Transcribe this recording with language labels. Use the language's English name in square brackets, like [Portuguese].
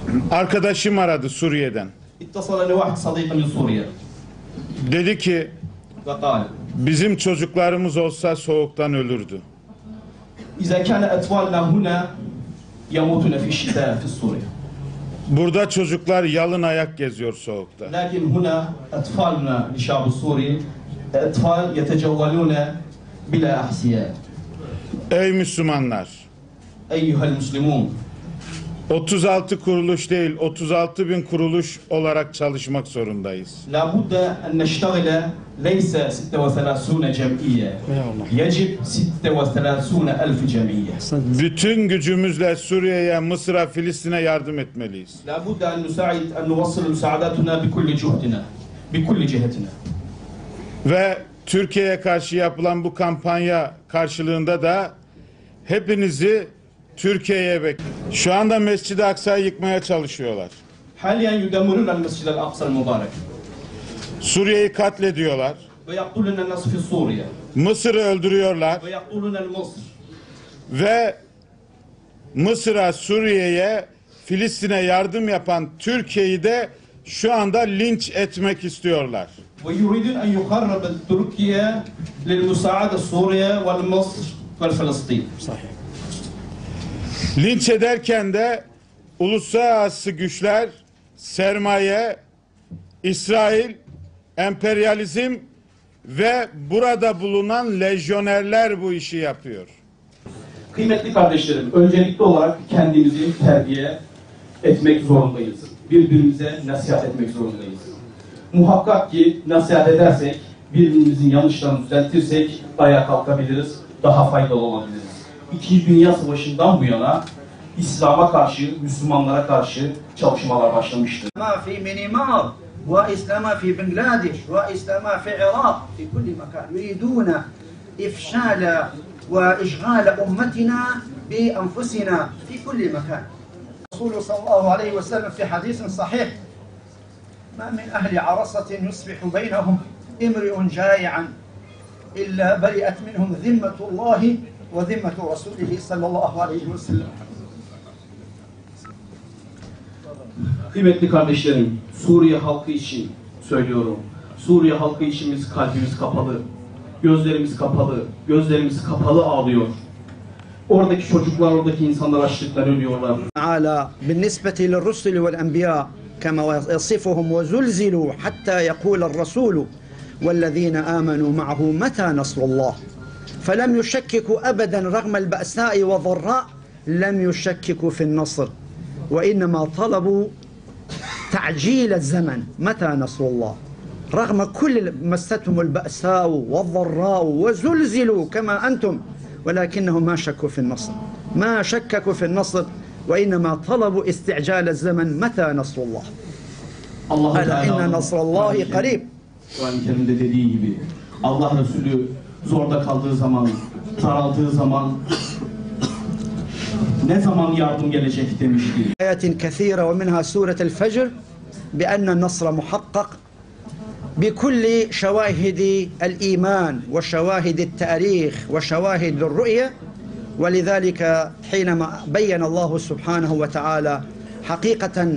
[Turkish] Arkadaşım aradı Suriye'den. [Arabic] اتصلني واحد صديقي من سوريا [Turkish] Dedi ki [Arabic] فقال [Turkish] bizim çocuklarımız olsa soğuktan ölürdü. [Arabic] إذا كان أطفالنا هنا يموتون في الشتاء في سوريا. [Turkish] Burada çocuklar yalın ayak geziyor soğukta. [Arabic] لكن هنا أطفالنا للشعب السوري أطفال يتجولون بلا أحذية. [Turkish] Ey Müslümanlar! [Arabic] أيها المسلمون [Turkish] 36 kuruluş değil, 36 bin kuruluş olarak çalışmak zorundayız. [Arabic] لابد أن نشتغل ليس 36 جمعية يجب 36,000 جمعية. [Turkish] Bütün gücümüzle Suriye'ye, Mısır'a, Filistin'e yardım etmeliyiz. [Arabic] لابد أن نساعد أن نوصل مساعداتنا بكل جهدنا بكل جهتنا. [Turkish] Ve Türkiye'ye karşı yapılan bu kampanya karşılığında da hepinizi Türkiye'ye bekliyorum. Şu anda Mescid-i Aksa'yı yıkmaya çalışıyorlar. [Arabic] حاليا يدمرون المسجد الأقصى المبارك [Turkish] Suriye'yi katlediyorlar. [Arabic] ويقتلون الناس في سوريا [Turkish] Mısır'ı öldürüyorlar. [Arabic] ويقتلون المصر. [Turkish] Ve Mısır'a, Suriye'ye, Filistin'e yardım yapan Türkiye'yi de şu anda linç etmek istiyorlar. [Arabic] ويريدون أن يخرب تركيا للمساعدة سوريا والمصر والفلسطين. صحيح. [Turkish] Linç ederken de uluslararası güçler, sermaye, İsrail, emperyalizm ve burada bulunan lejyonerler bu işi yapıyor. Kıymetli kardeşlerim, öncelikli olarak kendimizi terbiye etmek zorundayız. Birbirimize nasihat etmek zorundayız. Muhakkak ki nasihat edersek, birbirimizin yanlışlarını düzeltirsek ayağa kalkabiliriz, daha faydalı olabiliriz. İkinci Dünya Savaşı'ndan bu yana İslam'a karşı, Müslümanlara karşı çalışmalar başlamıştır. [Arabic] في مينمار وإسلام في بنغلاديش وإسلام في العراق في كل مكان يريدون إفشال وإشغال أمتنا بأنفسنا في كل مكان. الرسول صلى الله عليه وسلم في حديث صحيح ما من أهل عرصة يصبح بينهم امرئ جائعا إلا برئت منهم ذمة الله وذمة رسوله صلى الله عليه وسلم. [Turkish] Kıymetli kardeşlerim, Suriye halkı için söylüyorum. Suriye halkı için biz kalbimiz kapalı, gözlerimiz kapalı, gözlerimiz kapalı ağlıyor. Oradaki çocuklar, oradaki insanlar açlıktan ölüyorlar. [Arabic] تعالى بالنسبة للرسل والأنبياء كما يصفهم وزلزلوا حتى يقول الرسول والذين آمنوا معه متى نصر الله فلم يشككوا أبدا رغم البأساء والضراء لم يشككوا في النصر وإنما طلبوا تعجيل الزمن متى نصر الله رغم كل مستهم البأساء والضراء وزلزلوا كما أنتم ولكنهم ما شكوا في النصر ما شككوا في النصر وإنما طلبوا استعجال الزمن متى نصر الله ألا إن نصر الله قريب. [Turkish] Kur'an-ı Kerim'de dediği gibi Allah Resulü zorda kaldığı zaman, saraldığı zaman ne zaman yardım gelecek demişti. [Arabic] آيات كثيرة ومنها سورة الفجر بأن النصر محقق بكل شواهد الإيمان وشواهد التاريخ وشواهد الرؤية ولذلك حينما بين الله سبحانه وتعالى حقيقة